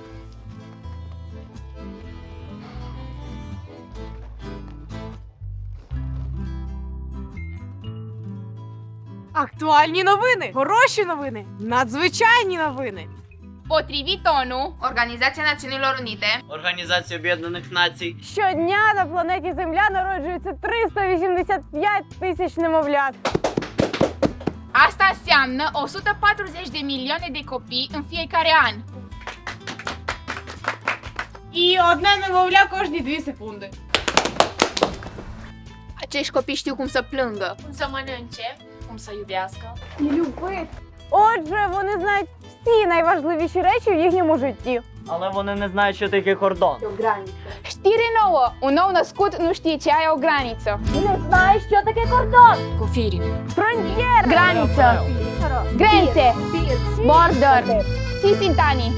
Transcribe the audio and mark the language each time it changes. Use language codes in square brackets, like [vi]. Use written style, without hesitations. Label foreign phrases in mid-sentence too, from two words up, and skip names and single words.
[uk] Актуальні новини, хороші новини, надзвичайні новини. [ro] Potrivit ONU, Organizația Națiunilor Unite, [uk] Організація Об'єднаних Націй. Щодня на планеті Земля народжується 385 тисяч немовлят. [ro] asta înseamnă 140 de milioane de copii în fiecare an. [uk] І одне немовля кожні 2 секунди. [ro] Acești copii știu cum să plângă, Cum să mănânce, cum să iubească. [uk] І любить. Отже, вони знають всі найважливіші речі в їхньому житті. Але вони не знають, що таке кордон. [ro] Știre nouă! Un nou născut nu știe ce ai o graniță. [uk] Не знаєш, що таке кордон? [ro] Confirm. [uk] Фронтєра. [ro] Graniță, grențe, border, Cisintani.